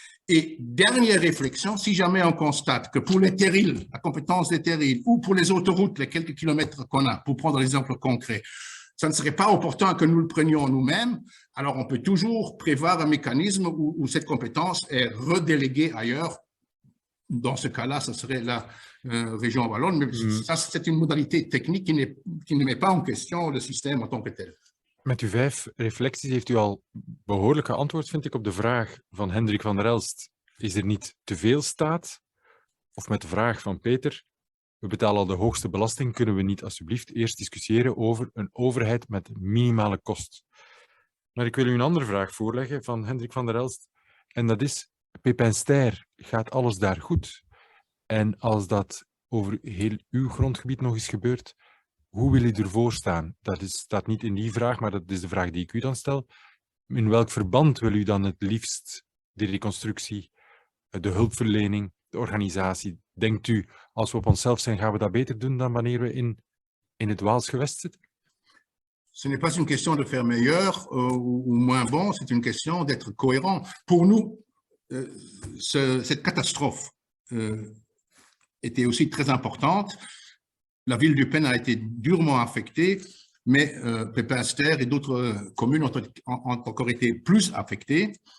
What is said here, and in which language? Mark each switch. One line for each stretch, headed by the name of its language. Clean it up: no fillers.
French: Et dernière réflexion, si jamais on constate que pour les terrils, la compétence des terrils, ou pour les autoroutes, les quelques kilomètres qu'on a, pour prendre l'exemple concret, ça ne serait pas opportun que nous le prenions nous-mêmes, alors on peut toujours prévoir un mécanisme où cette compétence est redéléguée ailleurs. Dans ce cas-là, ce serait la région wallonne, mais ça, c'est une modalité technique qui ne met pas en question le système en tant que tel.
Dutch: Met uw 5 reflecties heeft u al behoorlijk geantwoord, vind ik, op de vraag van Hendrik van der Elst. Is er niet te veel staat? Of met de vraag van Peter, we betalen al de hoogste belasting, kunnen we niet alsjeblieft eerst discussiëren over een overheid met minimale kost? Maar ik wil u een andere vraag voorleggen van Hendrik van der Elst. En dat is, Pepin Ster, gaat alles daar goed? En als dat over heel uw grondgebied nog eens gebeurt, hoe wil u ervoor staan? Dat staat niet in die vraag, maar dat is de vraag die ik u dan stel. In welk verband wil u dan het liefst de reconstructie, de hulpverlening, de organisatie? Denkt u, als we op onszelf zijn, gaan we dat beter doen dan wanneer we in het Waals gewest zitten?
French: Ce n'est pas une question de faire meilleur ou moins bon, c'est une question d'être cohérent. Pour nous, cette catastrophe était aussi très importante. La ville d'Eupen a été durement affectée, mais Pepin Ster et d'autres communes ont encore été plus affectées.